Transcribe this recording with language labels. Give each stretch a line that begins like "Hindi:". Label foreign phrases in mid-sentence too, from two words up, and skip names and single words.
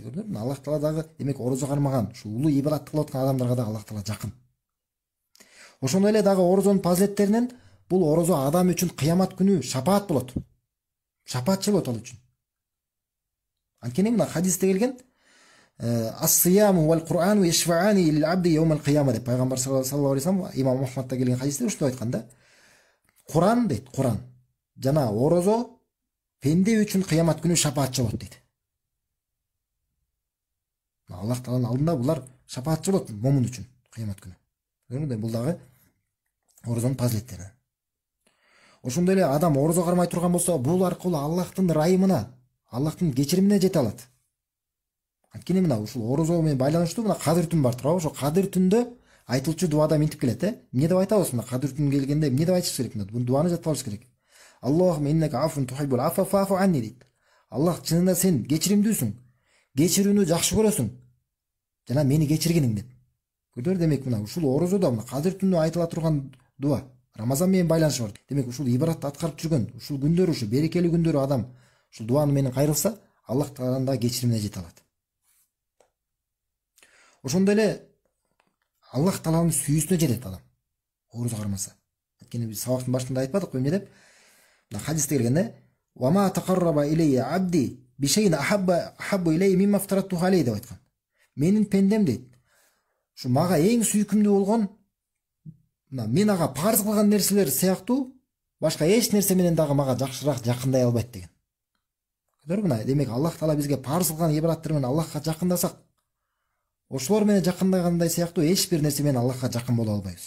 Kyrgyz: Көрдүңөрбү? Аллах Таала дагы демек орозо кармаган, ушул улуу ибадат кылып аткан адамдарга да Аллах Таала жакын. Ошондой эле дагы орозонун фазилеттеринен бул орозо адам үчүн кыямат күнү шафаат болот. Шафаатчы болот ал үчүн. Анткени мына хадисте келген:
Arabic: "الصيام والقرآن يشفعان للعبد يوم القيامة"
Kyrgyz: деп пайгамбар
Arabic: صلى الله عليه وسلم
Kyrgyz: имам Мухаммадта келген хадисте ушуну айткан да. Кур'ан дейт, Кур'ан жана орозо пенде үчүн кыямат күнү шафаатчы болот дейт. Аллах Тааланын алдында булар шафаатчы болот момун үчүн кыямат күнү. Бул дагы орозонун фазилеттери. Ошондой эле адам орозо кармай турган болсо, бул аркылуу Аллахтын райымына, Аллахтын кечиримине жете алат. Анткени мына ушул орозо менен байланыштуу мына Кадыр түн бар турабы? Ошо Кадыр түндө айтылчу дуада минтип келет, Эмне деп айтабыз мына Кадыр түн келгенде эмне деп айтыш керек? Бул дуаны жатып алыш керек.
Arabic: اللهم إنك عفو تحب العفو فاعف عني дейт.
Kyrgyz: Аллах, чынында сен кечиримдүүсүң, кечирүүнү жакшы көрөсүң, жана мени кечиргиниң деп. Көрдүңөр, демек мына ушул орозодо мына Кадыр түнү айтыла турган дуа Рамазан менен байланышы бар. Демек ушул ибаратты аткарып жүргөн, ушул күндөр, ушул берекелүү күндөр адам ушул дуаны менен кайрылса, Аллах Тааланын да кечиримине жете алат. Ошондой эле Аллах Тааланын сүйүүсүнө жетет адам орозо кармаса. Анткени биз сабактын башында айтпадыкпы эмне деп?
Arabic: Мына хадисте келгенде: "وما تقرب إلي عبدي بشيء أحب إلي مما افترضته عليه" деп айткан.
Kyrgyz: Менин пендем дейт, ушу мага эң сүйкүмдүү болгон мен ага парыз кылган нерселер сыяктуу башка эч нерсе менен дагы мага жакшыраак жакындай албайт деген. Мына демек Аллах Таала бизге парыз кылган ибадаттар менен Аллахка жакындасак, ошолор менен жакындагандай сыяктуу эч бир нерсе менен Аллахка жакын боло албайбыз.